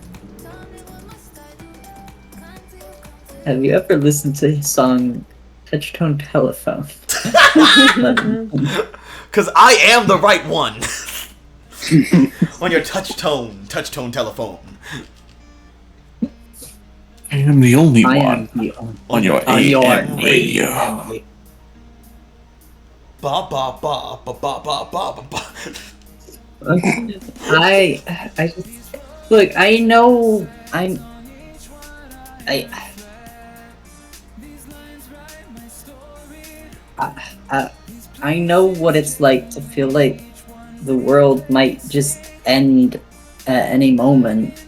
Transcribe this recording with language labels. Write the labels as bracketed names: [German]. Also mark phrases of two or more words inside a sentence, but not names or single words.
[English] have you ever listened to his song "Touchtone Telephone"? Cause I am the right one. On your touchtone telephone. I am the only I one am the only on your on your AM radio. Ba ba ba ba ba ba ba ba. I just look. I know. I I know what it's like to feel like the world might just end at any moment.